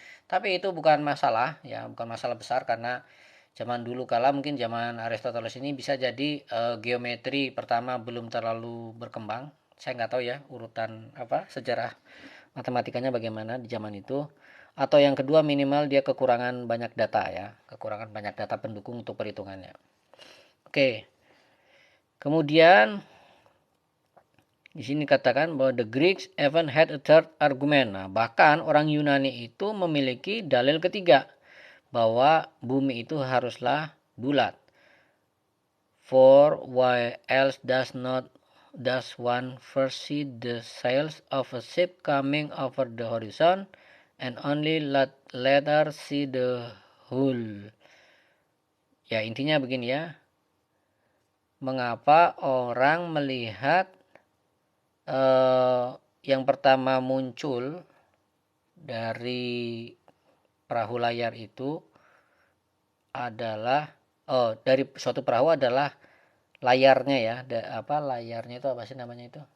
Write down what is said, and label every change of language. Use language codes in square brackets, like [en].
[id] Tapi itu bukan masalah ya, bukan masalah besar, karena zaman dulu kala mungkin zaman Aristoteles ini bisa jadi geometri pertama belum terlalu berkembang. Saya nggak tahu ya urutan sejarah matematikanya bagaimana di zaman itu. Atau yang kedua minimal dia kekurangan banyak data ya, kekurangan banyak data pendukung untuk perhitungannya. Oke. Kemudian di sini katakan bahwa [en] the Greeks even had a third argument. [id] Nah, bahkan orang Yunani itu memiliki dalil ketiga bahwa bumi itu haruslah bulat. [en] For why else does one first see the sails of a ship coming over the horizon and only later see the hull? [id] Ya, intinya begini ya. Mengapa orang melihat yang pertama muncul dari perahu layar itu adalah dari suatu perahu adalah layarnya ya, layarnya itu apa sih namanya itu?